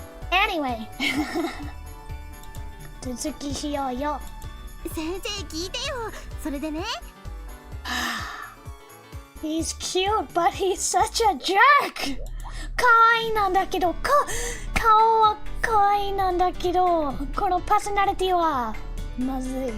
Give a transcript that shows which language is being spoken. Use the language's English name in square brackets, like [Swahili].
[Japanese] Anyway 続きしようよ。先生聞いてよ。それでね。 [English] He's cute, but he's such a jerk! [Japanese] 可愛いなんだけど、顔は可愛いなんだけど、このパーソナリティはまずい。